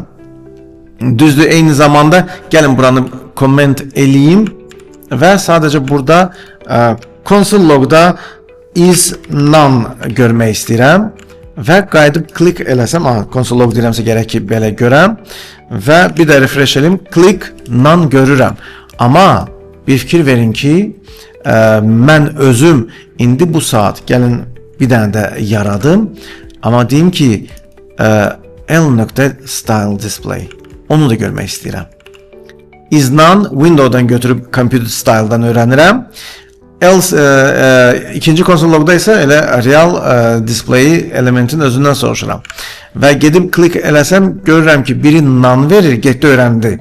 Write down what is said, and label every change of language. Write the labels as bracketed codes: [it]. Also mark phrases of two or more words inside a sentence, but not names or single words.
[az] Düzdür, eyni zamanda gəlin buranı comment eləyim və sadəcə burada [en] console logda is none [az] görmək istəyirəm və qayıdıb click eləsəm, [en] console log [az] deyirəmsə gərək ki belə görəm və bir də refresh eləyim, [en] click none [az] görürəm. Amma bir fikir verin ki, mən özüm indi bu saat gəlin bir dənə də yaradım, amma deyim ki [en] l.style display. [az] Onu da görmək istəyirəm. [en] Is none [az] window'dan götürüb [en] computer style'dan [az] öyrənirəm. Else ikinci [en] console logda [az] isə elə real display elementin özündən soruşuram. Və gedib click eləsəm görürəm ki, biri none verir, getdi öyrəndi.